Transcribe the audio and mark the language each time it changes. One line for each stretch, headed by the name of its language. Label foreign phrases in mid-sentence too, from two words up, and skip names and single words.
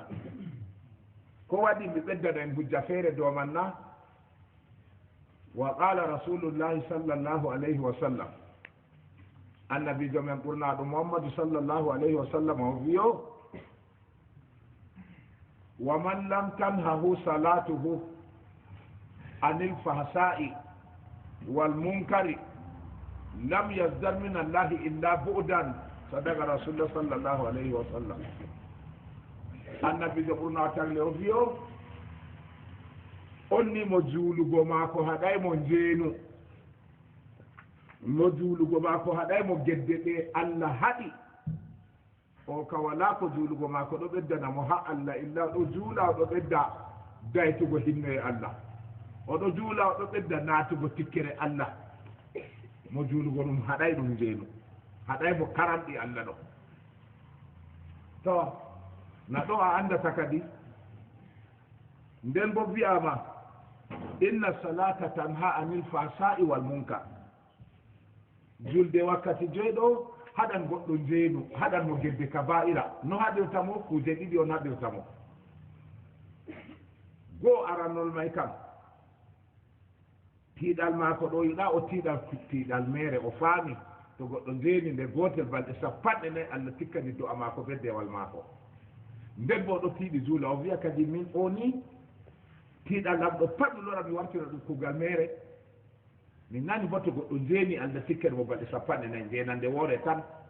Fula: ko waɗi mi ɓeddana en hujja feere dow man na.
Arabic: وقال رسول الله صلى الله عليه وسلم,
Fula: annabijo men ɓurnaɗo muhammadu
Arabic: صلى الله عليه وسلم
Fula: o wiyo
Arabic: ومن لم تنهه صلاته عن الفحشاء والمنكر لم يزدر من الله إلا بعدا صدق رسول الله صلى الله عليه وسلم النبي جبرنا تغلو فيو
Fula: onni mo juulugo maako haɗay mo njeenu mo juulugo maako haɗay mo gedde ɗe Allah haɗi o ka wala ko juulugo maako ɗo ɓeddana mo ha Allah illa ɗo juula ɗo ɓedda daytugo hinno e Allah oɗo juula oɗo ɓedda naatugo tikkere Allah mo juulugo ɗum haɗay ɗum njeenu haɗay mo karamɗi Allah ɗo to na ɗo a andata kadi nden bo wiyama
Arabic: إن الصلاة تنهى عن الفحشاء والمنكر
Fula: julde wakkati joyi ɗo haɗan goɗɗo njeenu haɗan mo gedde kaba'ira no haɗirta mo kuje ɗiɗi on haɗirta mo goo arannol may kam tiiɗal maako ɗo yiɗa o tiiɗal mere o faami to goɗɗo njeeni nde gootel balɗe sappanɗe nayi Allah tikkani do'a maako be dewal maako nden bo ɗo tiiɗi juula o wiya kadi min o ni tiiɗal am ɗo pat mi lora mi wartira ɗum kuugal mere min nani bo to goɗɗo njeeni Allah tikkani mo balɗe sappanɗe nayi njeenande woore tan